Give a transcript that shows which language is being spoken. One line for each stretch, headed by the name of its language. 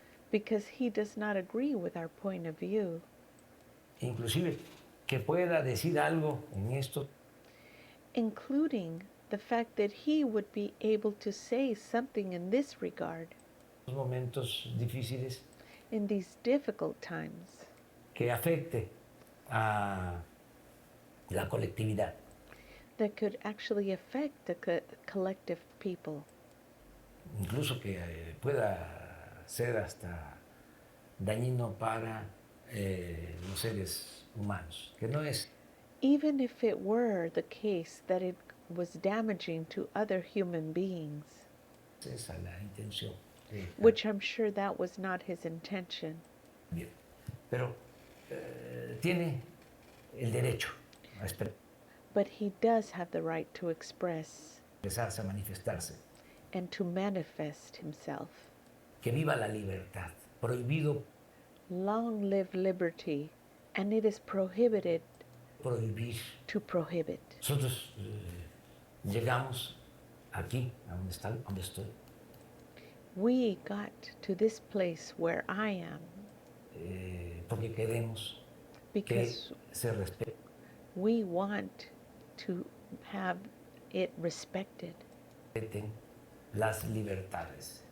English: because he does not agree with our point of view.
Spanish: inclusive que pueda decir algo en esto,
English: Including the fact that he would be able to say something in this regard
Spanish: momentos difíciles
English: in these difficult times
Spanish: que afecte a la colectividad.
English: that could actually affect the collective people,
Spanish: Incluso que pueda ser hasta dañino para los seres humanos, que no es
English: even if it were the case that it was damaging to other human beings,
Spanish: esa la intención.
English: which I'm sure that was not his intention.
Spanish: Bien. Pero tiene el derecho a
English: But he does have the right to express
Spanish: expresarse, a manifestarse.
English: and to manifest himself.
Spanish: Que viva la libertad. Prohibido
English: Long live liberty, and it is prohibited
Spanish: prohibir.
English: to prohibit.
Spanish: Nosotros llegamos aquí, a donde estoy,
English: We got to this place where I am
Spanish: porque queremos que
English: because
Spanish: se respete
English: we want to have it respected,
Spanish: las libertades,